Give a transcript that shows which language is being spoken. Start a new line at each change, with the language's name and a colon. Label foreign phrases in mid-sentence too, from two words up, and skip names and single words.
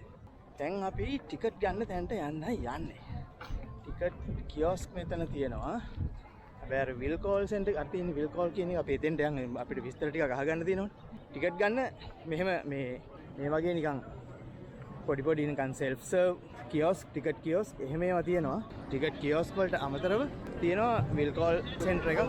Sinhala: දැන් අපි ටිකට් ගන්න තැනට යන්නයි යන්නේ.
English: ticket kiosk
Sinhala: මෙතන තියෙනවා. හැබැයි අර
English: will call center
Sinhala: එක තියෙන
English: will call
Sinhala: කියන එක අපි එතෙන්ට යන්න අපිට විස්තර ටිකක් අහගන්න තියෙනවනේ. ටිකට් ගන්න මෙහෙම මේ වගේ නිකන් පොඩි නිකන්
English: self serve kiosk ticket kiosk
Sinhala: එහෙම ඒවා තියෙනවා.
English: ticket kiosk
Sinhala: වලට අමතරව තියෙනවා
English: will call center
Sinhala: එකක්.